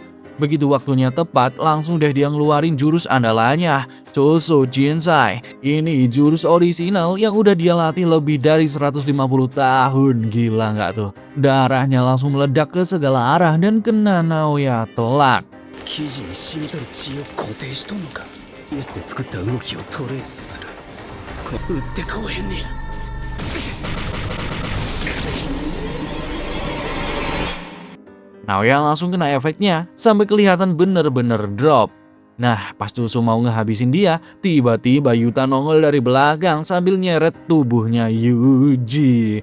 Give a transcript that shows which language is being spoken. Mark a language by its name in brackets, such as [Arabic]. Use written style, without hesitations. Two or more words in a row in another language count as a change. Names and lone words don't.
[Indonesian] Begitu waktunya tepat, langsung deh dia ngeluarin jurus andalannya, Choso Jinsai. Ini jurus orisinal yang udah dia latih lebih dari 150 tahun. Gila nggak tuh? Darahnya langsung meledak ke segala arah dan kena Naoya telak. [Japanese] 生地に染み取る血を固定しとんのか。イエスで作った動きをトレースする。打ってこうへんねや。 [Indonesian] Naoya langsung kena efeknya sampai kelihatan bener-bener drop. Nah, pas Choso mau ngehabisin dia, tiba-tiba Yuta nongol dari belakang sambil nyeret tubuhnya Yuji.